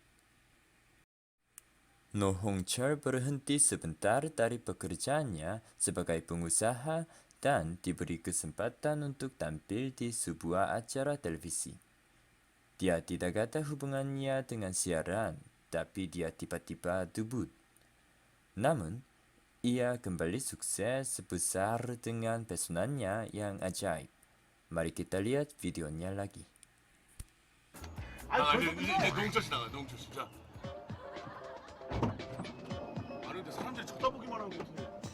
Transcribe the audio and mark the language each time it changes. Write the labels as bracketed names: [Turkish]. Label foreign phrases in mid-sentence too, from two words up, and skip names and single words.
[Indonesian] No Hongcheol berhenti sebentar dari pekerjaannya sebagai pengusaha dan diberi kesempatan untuk tampil di sebuah acara televisi. Dia tidak ada hubungannya dengan siaran, tapi dia tiba-tiba debut. Namun, ia kembali sukses sebesar dengan pesonanya yang ajaib. Mari kita lihat videonya lagi. [Korean] 이제 노홍철 씨 나가요. 노홍철 씨. 자. 아니 근데 사람들이 쳐다보기만 하는 것 같은데.